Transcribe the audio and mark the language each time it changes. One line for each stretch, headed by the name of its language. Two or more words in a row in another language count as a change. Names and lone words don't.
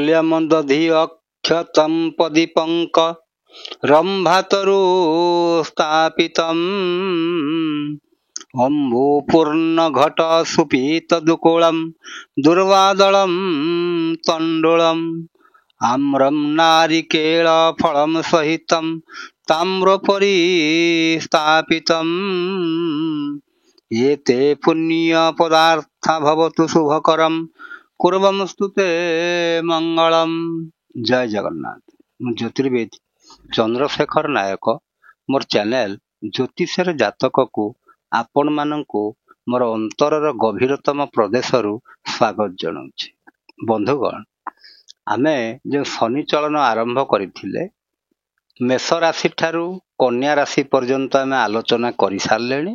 Sanskrit: दधि अक्षतं पदीपंक रंभातरु स्थापितम् अम्बुपूर्ण घट सुपीत दुकूलम दुर्वादलम तंडुलम आम्रम नारिकेल फलम सहितम ताम्रपरि स्थापितम् एते पुण्य पदार्थ भवतु शुभकरम कुर्वमस्तु ते मंगलम। जय जगन्नाथ।
Odia: ମୁଁ ଜ୍ୟୋତିର୍ବିଦ ଚନ୍ଦ୍ରଶେଖର ନାୟକ ମୋର ଚ୍ୟାନେଲ ଜ୍ୟୋତିଷର ଜାତକକୁ ଆପଣମାନଙ୍କୁ ମୋର ଅନ୍ତରର ଗଭୀରତମ ପ୍ରଦେଶରୁ ସ୍ୱାଗତ ଜଣାଉଛି। ବନ୍ଧୁଗଣ, ଆମେ ଯେଉଁ ଶନି ଚଳନ ଆରମ୍ଭ କରିଥିଲେ ମେଷ ରାଶି ଠାରୁ କନ୍ୟା ରାଶି ପର୍ଯ୍ୟନ୍ତ ଆମେ ଆଲୋଚନା କରିସାରିଲେଣି।